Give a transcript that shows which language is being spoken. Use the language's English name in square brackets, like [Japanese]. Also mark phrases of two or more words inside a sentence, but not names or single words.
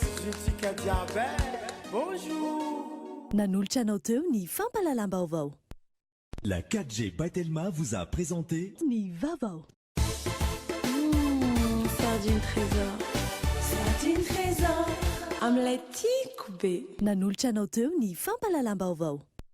[Malagasy] Jetsika jiaby, bonjour. Nanolotra anao teo ny fampalalam-baovao. [French] La 4G By Telma vous a présenté [Malagasy] Ny Vaovao. [French] Sardine trésor, sardine trésor. [Malagasy] amin'ilay tiako be nanolotra anao teo ny fampalalam-baovao